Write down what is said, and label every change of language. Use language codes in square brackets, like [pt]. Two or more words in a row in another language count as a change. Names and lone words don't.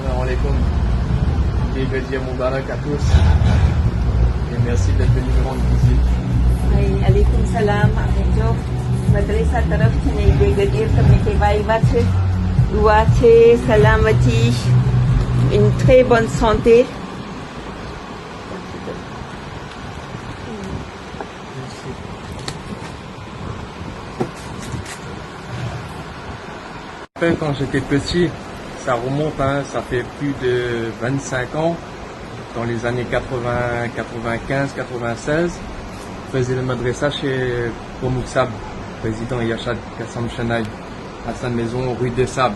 [ar] alaikum. [fr] Bienvenue Moubarak à tous. Et merci d'être venu me rendre visite. [ar] عليكم السلام. [gu] અમે જો મદ્રેસા તરફથી ને ઈદે ગદીર તમને કહેવા આવ્યા છે. દુઆ છે સલામતી, [fr] une très bonne santé. Quand j'étais petit, ça remonte, hein, ça fait plus de 25 ans, dans les années 80, 95, 96, je faisais le madrasa chez Pomouksab, président Yachad Kassam Chanaï, à sa maison rue des Sables.